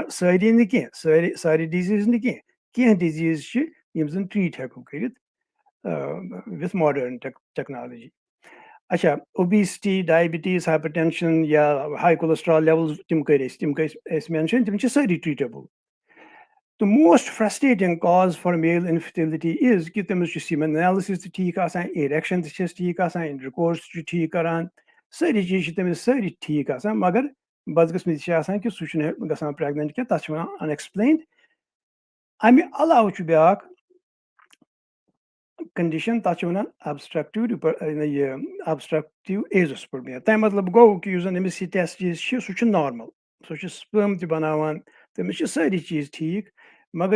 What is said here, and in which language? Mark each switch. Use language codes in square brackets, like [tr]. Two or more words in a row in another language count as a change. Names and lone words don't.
[ks] سٲری نہٕ کینٛہہ سارے ڈِزیٖز نہٕ کینٛہہ ڈِزیٖز چھِ یِم زَن ٹرٛیٖٹ ہٮ۪کو کٔرِتھ [en] with modern technology [ks] اچھا [en] obesity diabetes hyper [ks] ٹٮ۪نشَن یا [en] high cholesterol levels [ks] تِم کٔرۍ اَسہِ مینشن تِم چھِ سٲری ٹرٛیٖٹیبٕل [en] The most frustrating cause for male infertility is [ks] کہ تٔمِس چھُ [en] semen analysis [ks] تہِ ٹھیٖک آسان erection تہِ چھَس ٹھیٖک آسان intercourse تہِ چھُ ٹھیٖک کران سٲری چیٖز چھِ تٔمِس سٲری ٹھیٖک آسان مگر بدقٕسمتی چھِ آسان کہِ سُہ چھُنہٕ گژھان پریگننٹ کینٛہہ تَتھ چھِ وَنان unexplained اَمہِ علاوٕ چھُ بیٛاکھ کَنڈِشَن تَتھ چھِ وَنان [en] obstructive azoospermia [ks] تَمہِ مطلب گوٚو کہِ یُس زَن أمِس یہِ ٹیسٹِز چھِ سُہ چھُ نارمل سُہ چھُ سپرم تہِ بَناوان تٔمِس چھِ سٲری چیٖز ٹھیٖک مگر